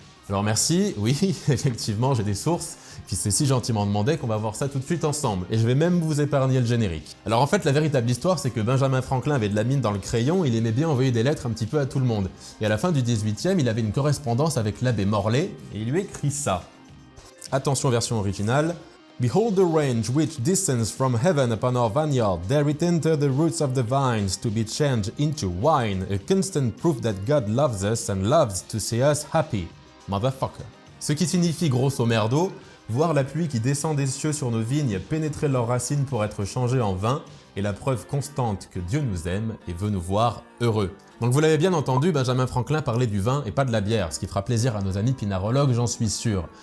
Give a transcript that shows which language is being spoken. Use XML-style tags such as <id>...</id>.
<fr>Alors merci, oui, effectivement, j'ai des sources. Puis c'est si gentiment demandé qu'on va voir ça tout de suite ensemble. Et je vais même vous épargner le générique. Alors en fait, la véritable histoire, c'est que Benjamin Franklin avait de la mine dans le crayon, il aimait bien envoyer des lettres un petit peu à tout le monde. Et à la fin du 18e, il avait une correspondance avec l'abbé Morlaix, et il lui écrit ça. Attention, version originale.</fr> <en>Behold the range which descends from heaven upon our vineyard, there it enter the roots of the vines to be changed into wine, a constant proof that God loves us and loves to see us happy. Motherfucker.</en> <fr>Ce qui signifie grosso merdo, voir la pluie qui descend des cieux sur nos vignes pénétrer leurs racines pour être changée en vin est la preuve constante que Dieu nous aime et veut nous voir heureux. Donc vous l'avez bien entendu, Benjamin Franklin parlait du vin et pas de la bière, ce qui fera plaisir à nos amis pinarologues, j'en suis sûr.</fr>